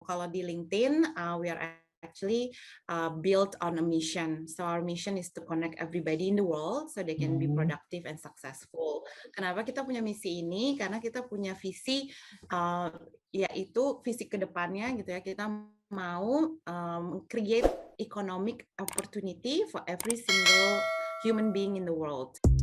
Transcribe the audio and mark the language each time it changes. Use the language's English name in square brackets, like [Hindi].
[Indonesian] kalau di [English] LinkedIn, we are actually built on a mission. So our mission is to connect everybody in the world so they can be productive and successful. [Indonesian] Kenapa kita punya misi ini? Karena kita punya visi, yaitu visi kedepannya gitu ya. Kita mau [English] create economic opportunity for every single human being in the world.